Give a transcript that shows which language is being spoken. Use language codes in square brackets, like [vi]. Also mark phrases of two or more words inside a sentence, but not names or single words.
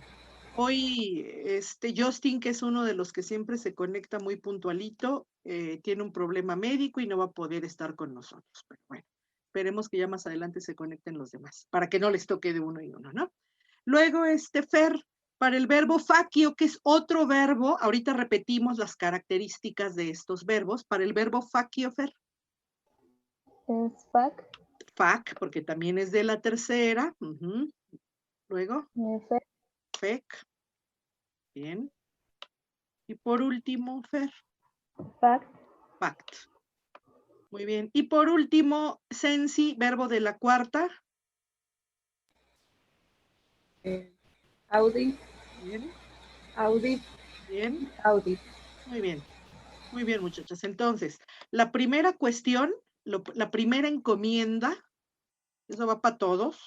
[es] Hoy, Justin, que es uno de los que siempre se conecta muy puntualito, tiene un problema médico y no va a poder estar con nosotros. Pero bueno, esperemos que ya más adelante se conecten los demás, para que no les toque de uno y uno, ¿no? Luego, Fer, para el verbo facio, que es otro verbo, ahorita repetimos las características de estos verbos. Para el verbo facio, Fer. Es fac. Fac, porque también es de la tercera. Luego, Fec. fec. Bien. Y por último, Fer. Fact. Fact. Muy bien. Y por último, sensi, verbo de la cuarta. Audi, Bien, audit, bien, audit. muy bien. Muy bien, muchachos. Entonces, la primera cuestión, la primera encomienda, eso va para todos.